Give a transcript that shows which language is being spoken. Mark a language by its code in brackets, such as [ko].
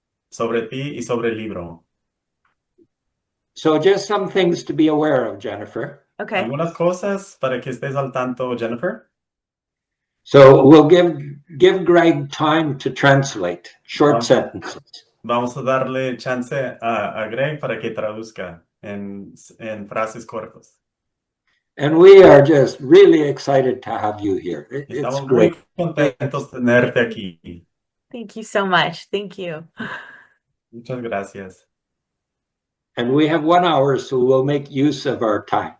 [es] Sobre ti y sobre el libro. [en] So just some things to be aware of, Jennifer. Okay. [es] Algunas cosas para que estés al tanto, Jennifer. [en] So we'll give Greg time to translate short sentences. [es] Vamos a darle chance a Greg para que traduzca en frases cortas. [en] And we are just really excited to have you here. It's great. [es] Muy contentos de tenerte aquí. [en] Thank you so much. Thank you. [es] Muchas gracias. [en] And we have 1 hour, so we'll make use of our time.